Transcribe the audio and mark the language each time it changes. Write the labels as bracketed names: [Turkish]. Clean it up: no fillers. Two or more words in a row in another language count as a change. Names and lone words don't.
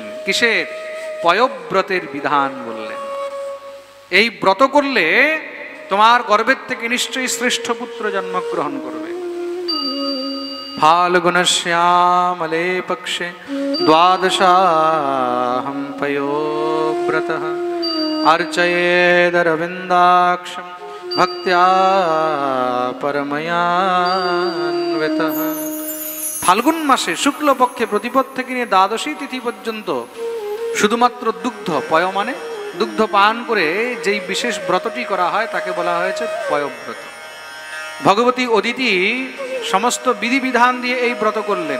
[Bangla] কিসের? পয়ব্রতের বিধান বললেন। এই ব্রত করলে তোমার গর্ভের থেকে নিশ্চয়ই শ্রেষ্ঠ পুত্র জন্মগ্রহণ করবে। [Sanskrit] ফাল্গুনশ্যামলে পক্ষে দ্বাদশাহম পয়োব্রতঃ अर्चयेदरविन्दाक्षं भक्त्या परमयान्वितः। [Bangla] ফাল্গুন মাসে শুক্লপক্ষে প্রতিপদ থেকে নিয়ে দ্বাদশী তিথি পর্যন্ত শুধুমাত্র দুগ্ধ, পয় মানে দুগ্ধ পান করে যেই বিশেষ ব্রতটি করা হয় তাকে বলা হয়েছে পয়ব্রত। ভগবতী অদিতি সমস্ত বিধিবিধান দিয়ে এই ব্রত করলেন।